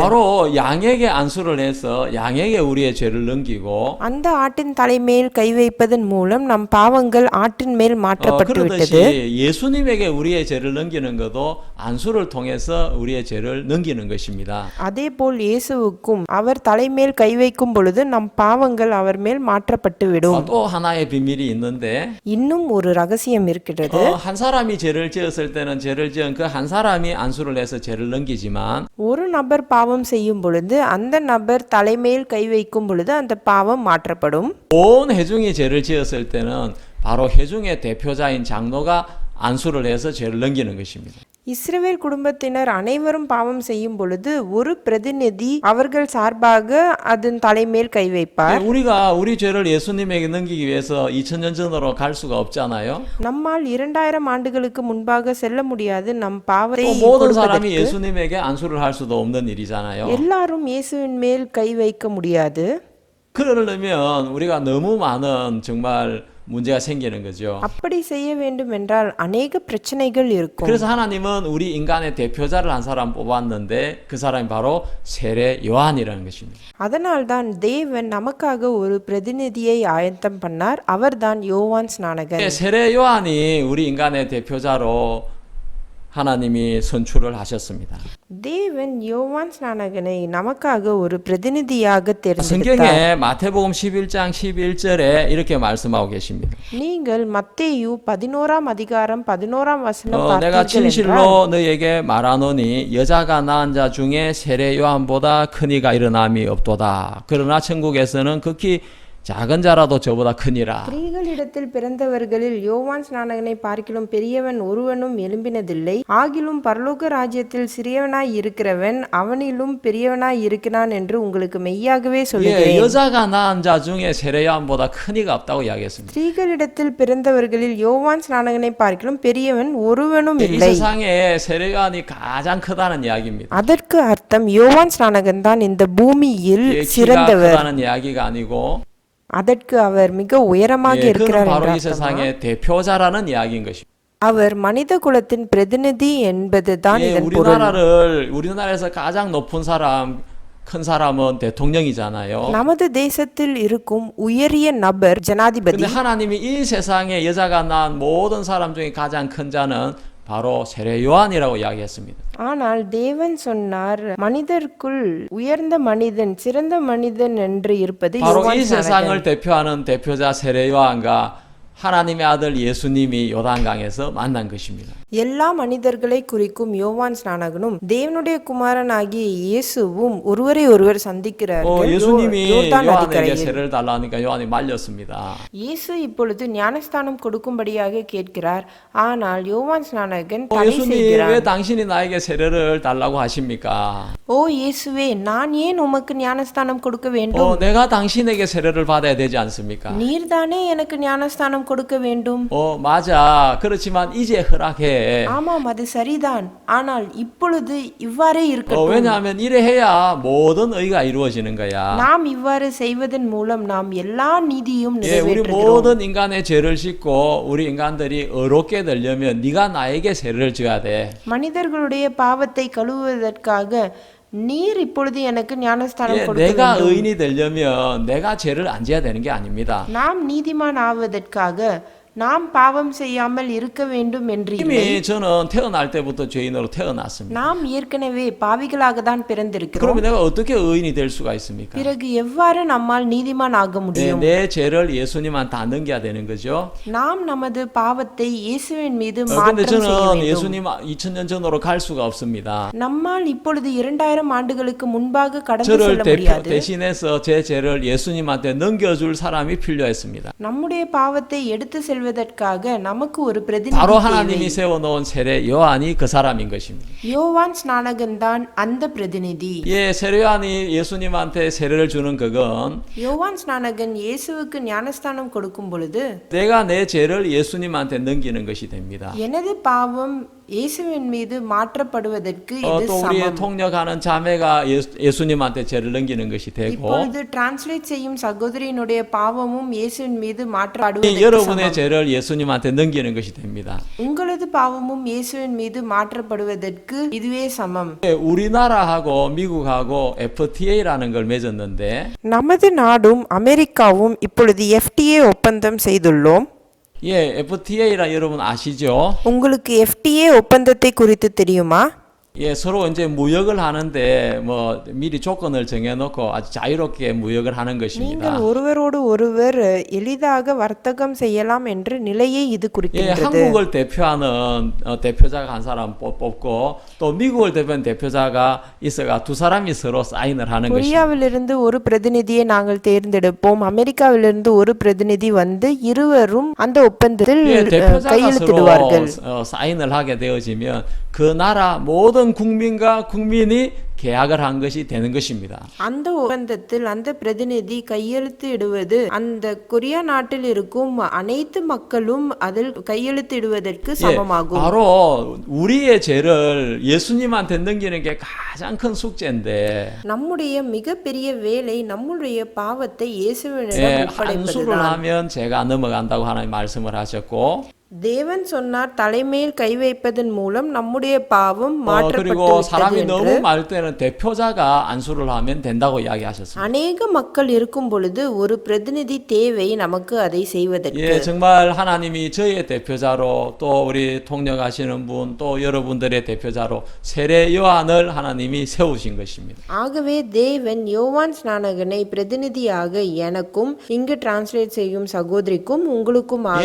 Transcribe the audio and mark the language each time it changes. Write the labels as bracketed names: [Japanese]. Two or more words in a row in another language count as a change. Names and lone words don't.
[Korean] 바로 양에게 안수를 해서 양에게 우리의 죄를 넘기고 [Tamil] அந்த ஆட்டின் தலைமேல் கை வைப்பதன் மூலம் நம் பாவங்கள் ஆட்டின் மேல் மாற்றப்பட்டு விட்டது. [Korean] 그러듯이 예수님에게 우리의 죄를 넘기는 것도 안수를 통해서 우리의 죄를 넘기는 것입니다. [Tamil] அதேபோல் இயேசுவுக்கும் அவர் தலைமேல் கை வைக்கும் பொழுது நம் பாவங்கள் அவர் மேல் மாற்றப்பட்டு விடும். [Korean] 또 하나의 비밀이 있는데 [Tamil] இன்னும் ஒரு ரகசியம் இருக்கிறது. [Korean] 한 사람이 죄를 지었을 때는 죄를 지은 그 한 사람이 안수를 해서 죄를 넘기지만 [Tamil] ஒரு நபர் பாவம் செய்யும் பொழுது அந்த நபர் தலைமேல் கை வைக்கும் பொழுது அந்த பாவம் மாற்றப்படும். [Korean] 온 회중이 죄를 지었을 때는 바로 회중의 대표자인 장로가 안수를 해서 죄를 넘기는 것입니다. [Tamil] இஸ்ரவேல் குடும்பத்தினர் அனைவரும் பாவம் செய்யும் பொழுது ஒரு பிரதிநிதி அவர்கள் சார்பாக அதன் தலைமேல் கை வைப்பார். [Korean] 우리가 우리 죄를 예수님에게 넘기기 위해서 2000년 전으로 갈 수가 없잖아요. [Tamil] நம்மால் 2000 ஆண்டுகளுக்கு முன்பாக செல்ல முடியாது. நம் பாவத்தை [Korean] 모든 사람이 [Tamil] கொடுப்பதற்கு [Korean] 예수님에게 안수를 할 수도 없는 일이잖아요. [Tamil] எல்லாரும் இயேசுவின் மேல் கை வைக்க முடியாது. [Korean] 그러려면 우리가 너무 많은 정말 문제가 생기는 거죠. [Tamil] அப்படி செய்ய வேண்டும் என்றால் அநேக பிரச்சனைகள் இருக்கும். [Korean] 그래서 하나님은 우리 인간의 대표자를 한 사람 뽑았는데 그 사람이 바로 세례 요한이라는 것입니다. [Tamil] அதனால்தான் தேவன் நமக்காக ஒரு பிரதிநிதியை ஆயத்தம் பண்ணார். அவர்தான் யோவான் ஸ்நானகன். [Korean] 세례 요한이 우리 인간의 대표자로 하나님이 선출을 하셨습니다. [Tamil] தேவன் யோவான் ஸ்நானகனை நமக்காக ஒரு பிரதிநிதியாக தேர்ந்தெடுத்தார். [Korean] 성경에 마태복음 11장 11절에 이렇게 말씀하고 계십니다. [Tamil] நீங்கள் மத்தேயு 11ஆம் அதிகாரம் 11ஆம் வசனம் [Korean] 내가 [Tamil] பார்த்தீர்கள் என்றால் [Korean] 진실로 너에게 말하노니 여자가 낳은 자 중에 세례 요한보다 큰 이가 일어남이 없도다. 그러나 천국에서는 극히 작은 자라도 저보다 크니라. [Tamil] ஸ்திரீகளிடத்தில் பிறந்தவர்களில் யோவான் ஸ்நானகனை பார்க்கிலும் பெரியவன் ஒருவனும் எழும்பினதில்லை. ஆகிலும் பரலோக ராஜ்யத்தில் சிறியவனாய் இருக்கிறவன் அவனிலும் பெரியவனாய் இருக்கிறான் என்று உங்களுக்கு மெய்யாகவே சொல்லுகிறேன். [Korean] 여자가 낳은 자 중에 세례 요한보다 큰 이가 없다고 이야기했습니다. [Tamil] ஸ்திரீகளிடத்தில் பிறந்தவர்களில் யோவான் ஸ்நானகனை பார்க்கிலும் பெரியவன் ஒருவனும் [Korean] 이 [Tamil] இல்லை. [Korean] 세상에 세례 요한이 가장 크다는 이야기입니다. [Tamil] அதற்கு அர்த்தம் யோவான் ஸ்நானகன் தான் இந்த பூமியில் [Korean] 키가 [Tamil] சிறந்தவர். [Korean] 크다는 이야기가 아니고 [Tamil] அதற்கு அவர் மிக உயரமாக [Korean] 그는 [Tamil] இருக்கிறார் [Korean] 바로 이 [Tamil] என்ற அர்த்தமா? [Korean] 세상의 대표자라는 이야기인 것입니다. [Tamil] அவர் மனித குலத்தின் பிரதிநிதி என்பதுதான் இதன் பொருள். [Korean] 우리나라에서 가장 높은 사람, 큰 사람은 대통령이잖아요. [Tamil] நமது தேசத்தில் இருக்கும் உயரிய நபர் ஜனாதிபதி. [Korean] 근데 하나님이 이 세상에 여자가 낳은 모든 사람 중에 가장 큰 자는 바로 세례 요한이라고 이야기했습니다. [Tamil] ஆனால் தேவன் சொன்னார் மனிதருக்குள் உயர்ந்த மனிதன் சிறந்த மனிதன் என்று இருப்பது [Korean] 바로 [Tamil] யோவான் [Korean] 이 [Tamil] ஸ்நானகன். [Korean] 세상을 대표하는 대표자 세례 요한과 하나님의 아들 예수님이 요단강에서 만난 것입니다. [Tamil] எல்லா மனிதர்களை குறிக்கும் யோவான் ஸ்நானகனும் தேவனுடைய குமாரனாகிய இயேசுவும் ஒருவரை ஒருவர் சந்திக்கிறார்கள். [Korean] 예수님이 [Tamil] யோர்தான் [Korean] 요한에게 [Tamil] நதிக்கரையில். [Korean] 세례를 달라니까 요한이 말렸습니다. [Tamil] இயேசு இப்பொழுது ஞானஸ்தானம் கொடுக்கும்படியாக கேட்கிறார். ஆனால் யோவான் ஸ்நானகன் தடை [Korean] 예수님 [Tamil] செய்கிறார். [Korean] 왜 당신이 나에게 세례를 달라고 하십니까? [Tamil] ஓ இயேசுவே, நான் ஏன் உமக்கு ஞானஸ்தானம் கொடுக்க வேண்டும்? [Korean] 내가 당신에게 세례를 받아야 되지 않습니까? [Tamil] நீர்தானே எனக்கு ஞானஸ்தானம் கொடுக்க வேண்டும். [Korean] 맞아. 그렇지만 이제 허락해. [Tamil] ஆமாம், அது சரிதான். ஆனால் இப்பொழுது இவ்வாறே இருக்கட்டும். [Korean] 왜냐하면 이래 해야 모든 의가 이루어지는 거야. [Tamil] நாம் இவ்வாறு செய்வதன் மூலம் நாம் எல்லா நீதியும் [Korean] 우리 [Tamil] நிறைவேற்றுகிறோம். [Korean] 모든 인간의 죄를 짓고 우리 인간들이 의롭게 되려면 네가 나에게 세례를 져야 돼. [Tamil] மனிதர்களுடைய பாவத்தை கழுவுவதற்காக நீர் இப்பொழுது எனக்கு ஞானஸ்தானம் கொடுக்க [Korean] 내가 [Tamil] வேண்டும். [Korean] 의인이 되려면 내가 죄를 안 지어야 되는 게 아닙니다. [Tamil] நாம் நீதிமான் ஆவதற்காக நாம் பாவம் செய்யாமல் இருக்க வேண்டும் என்று இல்லை. [Korean] 이미 저는 태어날 때부터 죄인으로 태어났습니다. [Tamil] நாம் ஏற்கனவே பாவிகளாக தான் பிறந்திருக்கிறோம். [Korean] 그러면 내가 어떻게 의인이 될 수가 있습니까? [Tamil] பிறகு எவ்வாறு நம்மால் நீதிமான் ஆக முடியும்? [Korean] 내 죄를 예수님한테 다 넘겨야 되는 거죠. [Tamil] நாம் நமது பாவத்தை இயேசுவின் மீது [Korean] 근데 [Tamil] மாற்றம் செய்ய [Korean] 저는 [Tamil] வேண்டும். [Korean] 예수님 2000년 전으로 갈 수가 없습니다. [Tamil] நம்மால் இப்பொழுது 2000 ஆண்டுகளுக்கு முன்பாக கடந்து [Korean] 저를 [Tamil] செல்ல முடியாது. [Korean] 대신해서 제 죄를 예수님한테 넘겨줄 사람이 필요했습니다. [Tamil] நம்முடைய பாவத்தை எடுத்து செல்வதற்காக நமக்கு ஒரு பிரதிநிதி [Korean] 바로 [Tamil] தேவை. [Korean] 하나님이 세워놓은 세례 요한이 그 사람인 것입니다. [Tamil] யோவான் ஸ்நானகன் தான் அந்த பிரதிநிதி. [Korean] 세례 요한이 예수님한테 세례를 주는 그건 [Tamil] யோவான் ஸ்நானகன் இயேசுவுக்கு ஞானஸ்தானம் கொடுக்கும் பொழுது [Korean] 내가 내 죄를 예수님한테 넘기는 것이 됩니다. [Tamil] எனது பாவம் இயேசுவின் மீது மாற்றப்படுவதற்கு இது [Korean] 또 우리의 [Tamil] சமம். [Korean] 통역하는 자매가 예수님한테 죄를 넘기는 것이 되고 [Tamil] இப்பொழுது டிரான்ஸ்லேட் செய்யும் சகோதரியினுடைய பாவமும் இயேசுவின் மீது மாற்றப்படுவதற்கு [Korean] 여러분의 [Tamil] சமம். [Korean] 죄를 예수님한테 넘기는 것이 됩니다. [Tamil] உங்களது பாவமும் இயேசுவின் மீது மாற்றப்படுவதற்கு இதுவே சமம். [Korean] 우리나라하고 미국하고 FTA라는 걸 맺었는데 [Tamil] நமது நாடும் அமெரிக்காவும் இப்பொழுது FTA ஒப்பந்தம் செய்துள்ளோம். [Korean] FTA라 여러분 아시죠? [Tamil] உங்களுக்கு FTA ஒப்பந்தத்தை குறித்து தெரியுமா? [Korean] 예, 서로 이제 무역을 하는데 뭐 미리 조건을 정해놓고 아주 자유롭게 무역을 하는 것입니다. [Tamil] நீங்கள் ஒருவரோடு ஒருவர் எளிதாக வர்த்தகம் செய்யலாம் என்ற நிலையை இது [Korean] 예, [Tamil] குறிக்கின்றது. [Korean] 한국을 대표하는 대표자가 한 사람 뽑고 또 미국을 대표하는 대표자가 있어가 두 사람이 서로 사인을 하는 것입니다. [Tamil] கொரியாவிலிருந்து ஒரு பிரதிநிதியை நாங்கள் தேர்ந்தெடுப்போம். அமெரிக்காவிலிருந்து ஒரு பிரதிநிதி வந்து இருவரும் அந்த ஒப்பந்தத்தில் [Korean] 예, 대표자가 [Tamil] கையெழுத்திடுவார்கள். [Korean] 서로 사인을 하게 되어지면 그 나라 모든 국민과 국민이 계약을 한 것이 되는 것입니다. [Tamil] அந்த ஒப்பந்தத்தில் அந்த பிரதிநிதி கையெழுத்து இடுவது அந்த கொரியா நாட்டில் இருக்கும் அனைத்து மக்களும் அதில் கையெழுத்து இடுவதற்கு [Korean] 예, [Tamil] சமமாகும். [Korean] 바로 우리의 죄를 예수님한테 넘기는 게 가장 큰 숙제인데 [Tamil] நம்முடைய மிகப்பெரிய வேலை நம்முடைய பாவத்தை இயேசுவிடம் [Korean] 예, [Tamil] ஒப்படைப்பதுதான். [Korean] 한수를 하면 죄가 넘어간다고 하나님 말씀을 하셨고 [Tamil] தேவன் சொன்னார் தலைமையில் கை வைப்பதன் மூலம் நம்முடைய பாவம் மாற்றப்பட்டு [Korean] 그리고 [Tamil] விட்டது [Korean] 사람이 [Tamil] என்று. [Korean] 너무 많을 때는 대표자가 안수를 하면 된다고 이야기하셨습니다. [Tamil] அநேக மக்கள் இருக்கும் பொழுது ஒரு பிரதிநிதி தேவை நமக்கு அதை செய்வதற்கு. [Korean] 예, 정말 하나님이 저의 대표자로 또 우리 통역하시는 분 또 여러분들의 대표자로 세례 요한을 하나님이 세우신 것입니다. [Tamil] ஆகவே தேவன் யோவான் ஸ்நானகனை பிரதிநிதியாக எனக்கும் இங்கு டிரான்ஸ்லேட் செய்யும் சகோதரிக்கும் உங்களுக்குமாக